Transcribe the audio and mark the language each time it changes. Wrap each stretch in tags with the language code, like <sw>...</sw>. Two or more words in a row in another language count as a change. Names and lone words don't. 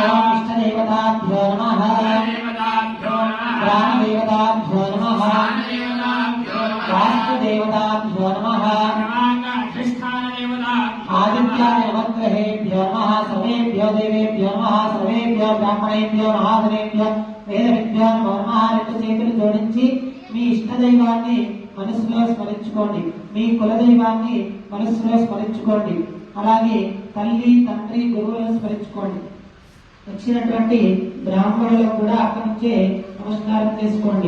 <sa>ओम इष्टदेवताभ्यो नमः ग्रामदेवताभ्यो नमः वास्तुदेवताभ्यो नमः आदित्याय नवग्रहेभ्यो नमः सर्वेभ्यो देवेभ्यो नमः सर्वेभ्यो ब्राह्मणेभ्यो महाजनेभ्यो వేదవిద్యా నమః</sa> <te>చేతులు జోడించి మీ ఇష్టదైవాన్ని మనసులో స్మరించుకోండి, మీ కులదైవాన్ని మనసులో స్మరించుకోండి, అలాగే తల్లి తండ్రి గురువులను స్మరించుకోండి. వచ్చినటువంటి బ్రాహ్మణులకు కూడా అక్కడి నుంచే నమస్కారం చేసుకోండి.</te>